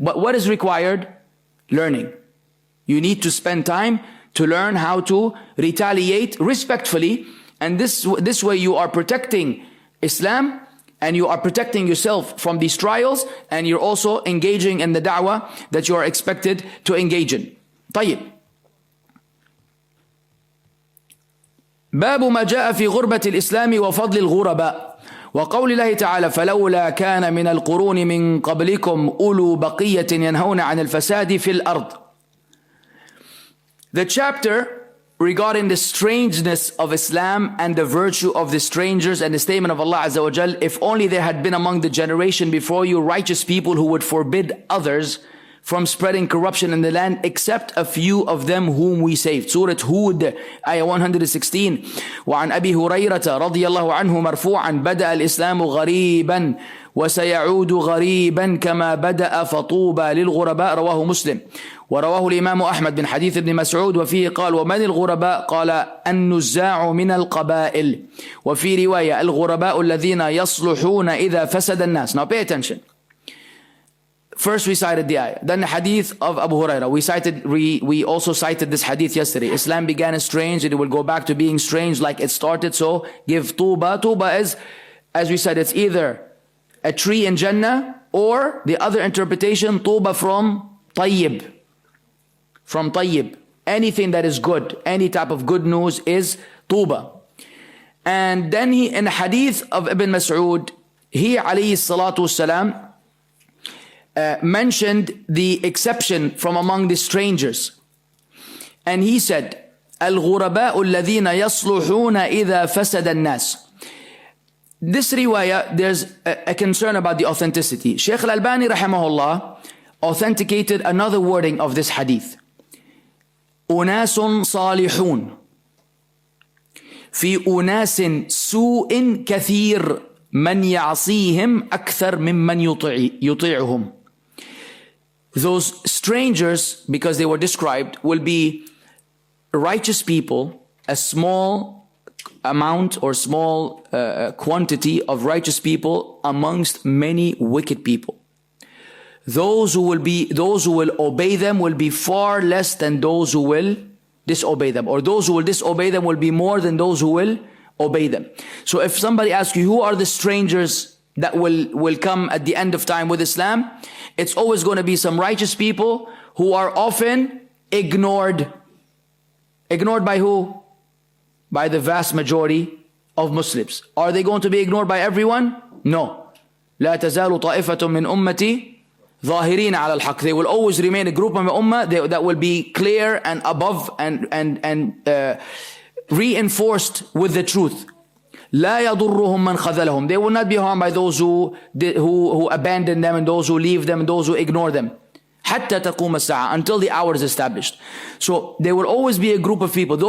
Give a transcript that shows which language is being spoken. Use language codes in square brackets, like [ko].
[en] But what is required? Learning. You need to spend time to learn how to retaliate respectfully. And this way you are protecting Islam, and you are protecting yourself from these trials, and you're also engaging in the da'wah that you are expected to engage in. [ar] طيب. باب ما جاء في غربة الإسلام وفضل الغرباء وقول الله تعالى فلولا كان من القرون من قبلكم أولو بقية ينهون عن الفساد في الأرض. [en] The chapter regarding the strangeness of Islam and the virtue of the strangers, and the statement of Allah Azza wa Jal, if only there had been among the generation before you righteous people who would forbid others from spreading corruption in the land, except a few of them whom we saved. Surah Hud, ayah 116. [ar] وعن أبي هريرة رضي الله عنه مرفوعا بدأ الإسلام غريبا وسيعود غريبا كما بدأ فطوبى للغرباء رواه مسلم. ورواه الإمام أحمد بن حديث ابن مسعود وفيه قال ومن الغرباء قال النزاع من القبائل وفي رواية الغرباء الذين يصلحون إذا فسد الناس. [en] Now pay attention. First we cited the ayah, then the hadith of Abu Hurairah. We also cited this hadith yesterday. Islam began as strange and it will go back to being strange like it started. So give tuba. Tuba is, as we said, it's either a tree in Jannah, or the other interpretation, tuba from tayyib. From tayyib. Anything that is good, any type of good news is tuba. And then he, in a hadith of Ibn Mas'ud, he alayhi salatu wasalam mentioned the exception from among the strangers. And he said, [ar] الغرباء الذين يصلحون إذا فسد الناس. [en] This riwayah, there's a concern about the authenticity. Shaykh al-Albani rahimahullah authenticated another wording of this hadith. [ar] أناس صالحون في أناس سوء كثير من يعصيهم أكثر ممن يطيعهم. [en] Those strangers, because they were described, will be righteous people, a small amount or small quantity of righteous people amongst many wicked people. Those who will obey them will be far less than those who will disobey them, or those who will disobey them will be more than those who will obey them. So if somebody asks you, who are the strangers that will come at the end of time with Islam? It's always going to be some righteous people who are often ignored. Ignored by who? By the vast majority of Muslims. Are they going to be ignored by everyone? No. [ar] لا تزال طائفة من أمتي ظاهرين على الحق. [en] They will always remain a group of the ummah that will be clear and above and reinforced with the truth. [ar] لا يضرهم من خذلهم. [en] They will not be harmed by those who abandon them and those who leave them and those who ignore them. [ar] حتى تقوم الساعة, [en] until the hour is established. So there will always be a group of people.